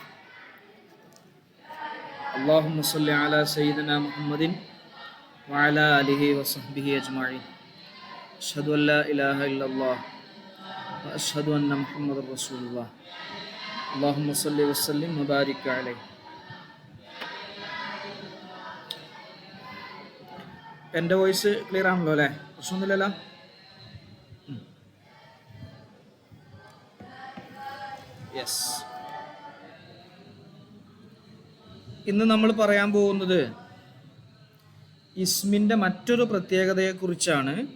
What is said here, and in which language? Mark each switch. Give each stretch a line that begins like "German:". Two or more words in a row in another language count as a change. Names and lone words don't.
Arabic: اللهم صل على سيدنا محمد وعلى آله وصحبه أجمعين. أشهد أن لا إله إلا الله وأشهد أن محمد رسول الله. اللهم صل وسلم وبارك عليه.
Malayalam: എൻ്റെ
English: voice clear
Malayalam: ആണല്ലോ അല്ലേ? പ്രശ്നമൊന്നുമില്ലല്ലോ? യെസ്. ഇന്ന് നമ്മൾ പറയാൻ പോകുന്നത് ഇസ്മിൻ്റെ മറ്റൊരു പ്രത്യേകതയെക്കുറിച്ചാണ്.